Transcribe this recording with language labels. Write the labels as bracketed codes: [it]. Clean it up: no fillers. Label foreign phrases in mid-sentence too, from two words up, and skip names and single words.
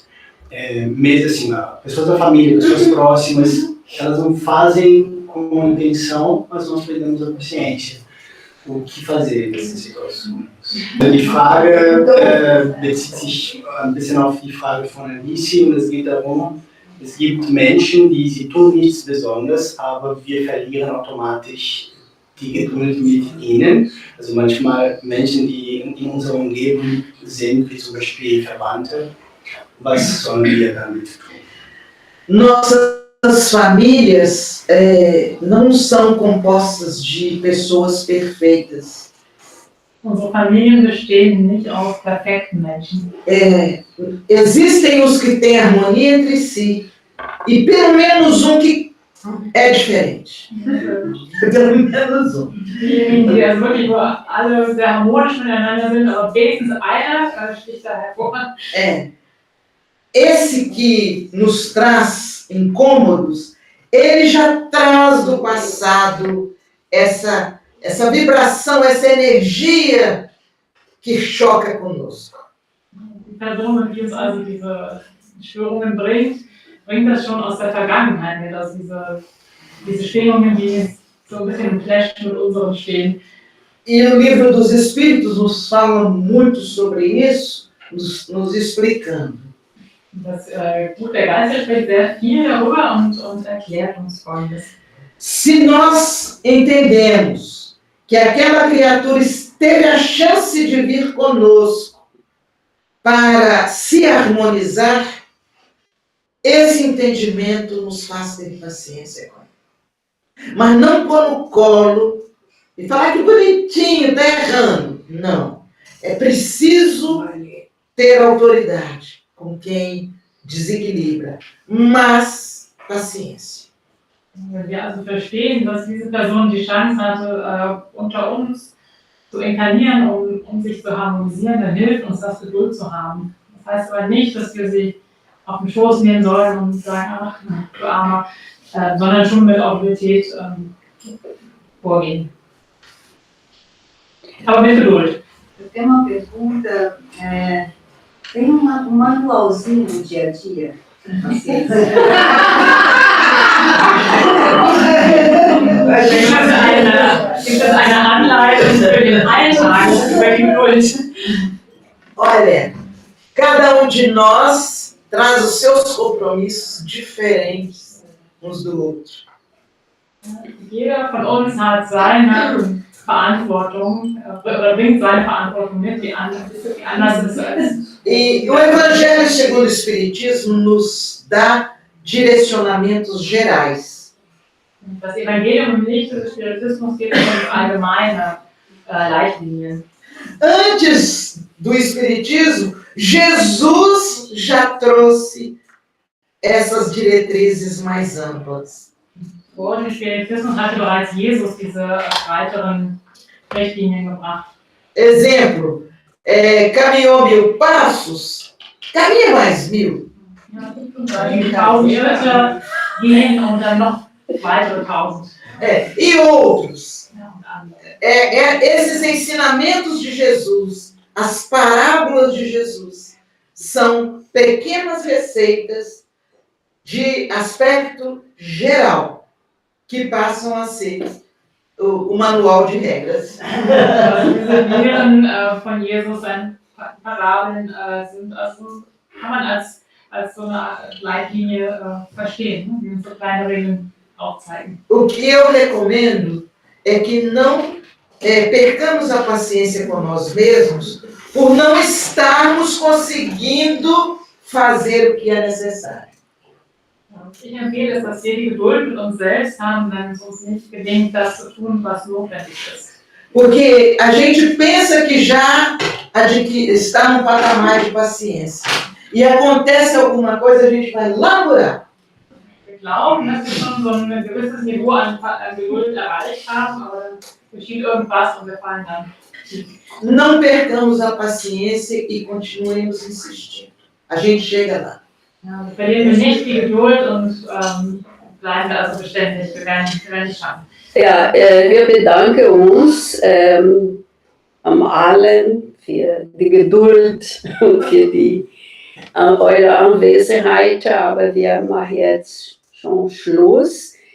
[pt] Mesmo assim, pessoas da família, pessoas próximas, elas não fazem com intenção, mas nós perdemos a paciência. O que fazer nessas situações? [de] Die Frage bezieht sich ein bisschen auf die Frage von Alice und es geht darum, es gibt Menschen, sie tun nichts Besonderes, aber wir verlieren automatisch die Geduld mit ihnen. Also manchmal Menschen, die in unserer Umgebung sind, wie zum Beispiel Verwandte. Was sollen wir damit tun? [pt] Nossas famílias não são compostas de pessoas perfeitas. [de] Unsere Familien bestehen nicht aus perfekten Menschen. [pt] Existem os que têm harmonia entre si e pelo menos um que é diferente. Pelo menos um. [de] Diejenigen, die also wirklich nur alle sehr harmonisch miteinander sind, aber wenigstens einer sticht da hervor. [pt] Esse que nos traz incômodos, ele já traz do passado essa vibração, essa energia que choca conosco. [de] Die Person, die uns also diese Störungen bringt das schon aus der Vergangenheit mit, also diese Schwingungen, die so ein bisschen im Clash mit unseren stehen. [pt] E o livro dos Espíritos nos fala muito sobre isso, nos explicando. [de] Das Buch der Geister spricht sehr viel darüber und erklärt uns Folgendes. [pt] Se nós entendemos que aquela criatura teve a chance de vir conosco para se harmonizar, esse entendimento nos faz ter paciência com ele. Mas não pôr no colo e falar que bonitinho, está errando. Não. É preciso ter autoridade com quem desequilibra, mas paciência. [de] Wenn wir also verstehen, dass diese Person die Chance hatte, unter uns zu inkarnieren, um sich zu harmonisieren, dann hilft uns das, Geduld zu haben. Das heißt aber nicht, dass wir sie auf den Schoß nehmen sollen und sagen, ach, du Armer, sondern schon mit Autorität vorgehen. Aber mit Geduld. [pt] Eu tenho uma pergunta, tem um manualzinho no dia a dia? [de] Gibt es eine Anleitung für den Alltag über die Geduld? [pt] Olha, cada de nós traz os seus compromissos diferentes uns do outro. [de] Jeder von uns hat seine Verantwortung, oder bringt seine Verantwortung mit, die anders ist als. [pt] E o Evangelho segundo o Espiritismo nos dá direcionamentos gerais. [de] Das Evangelium im Licht des Spiritismus gibt uns allgemeine Leitlinien. [pt] Antes do Espiritismo, Jesus já trouxe essas diretrizes mais amplas. [de] Vor dem Spiritismus hatte bereits Jesus diese weiteren Richtlinien gebracht. [pt] Exemplo, caminhou 1000 passos, caminha mais 1000. [de] Ja, 1000 Schritte gehen und dann noch weitere 1000. [pt] E outros. Esses ensinamentos de Jesus, as parábolas de Jesus, são pequenas receitas de aspecto geral, que passam a ser o manual de regras. [de] Diese Lehren von Jesus, seine Parabeln sind kann man als so eine Leitlinie verstehen, die uns so kleine Regeln aufzeigen. [pt] O que eu recomendo é que não percamos a paciência com nós mesmos por não estarmos conseguindo fazer o que é necessário. [de] Ich empfehle es, dass wir die Geduld mit uns selbst haben, wenn es uns nicht gelingt, das zu tun, was notwendig ist. [pt] Porque a gente pensa que já está num patamar de paciência. E acontece alguma coisa, a gente vai laburar. [de] Wir glauben, dass wir schon so ein gewisses Niveau an Geduld erreicht haben, aber dann geschieht irgendwas und wir fallen dann. [pt] Não percamos a paciência e continuemos insistindo. A gente chega lá. [de] Ja, verlieren wir nicht die Geduld und bleiben wir also beständig. Wir werden nicht schaffen. Ja, wir bedanken uns allen für die Geduld und für eure Anwesenheit, aber wir machen jetzt schon Schluss.